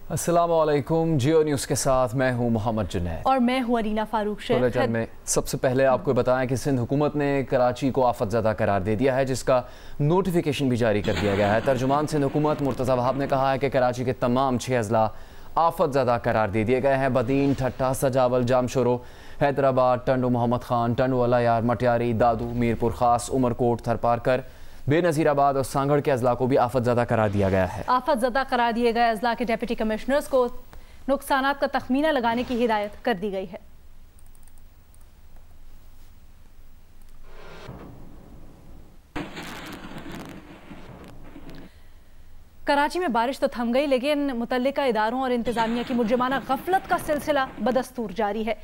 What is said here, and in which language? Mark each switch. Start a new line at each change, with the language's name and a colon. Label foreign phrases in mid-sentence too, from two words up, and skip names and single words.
Urdu: السلام علیکم. جیو نیوز کے ساتھ میں ہوں محمد جنید اور میں ہوں عرینہ فاروق شیخ. میں سب سے پہلے آپ کو بتائیں کہ سندھ حکومت نے کراچی کو آفت زدہ قرار دے دیا ہے، جس کا نوٹیفکیشن بھی جاری کر دیا گیا ہے. ترجمان سندھ حکومت مرتضیٰ وہاب نے کہا ہے کہ کراچی کے تمام 6 اضلاع آفت زدہ قرار دے دیے گئے ہیں. بدین، ٹھٹھہ، سجاول، جامشورو، حیدرآباد، ٹنڈو محمد خان، ٹنڈو الہ یار، مٹیاری، دادو، میرپور خاص، عمرکوٹ، تھرپارکر، بینظیر آباد اور سانگھڑ کے اضلاع کو بھی آفت زدہ قرار دیا گیا ہے. آفت زدہ قرار دیے گئے اضلاع کے ڈپٹی کمشنرز کو نقصانات کا تخمینہ لگانے کی ہدایت کر دی گئی ہے. کراچی میں بارش تو تھم گئی، لیکن متعلقہ اداروں اور انتظامیہ کی مجرمانہ غفلت کا سلسلہ بدستور جاری ہے.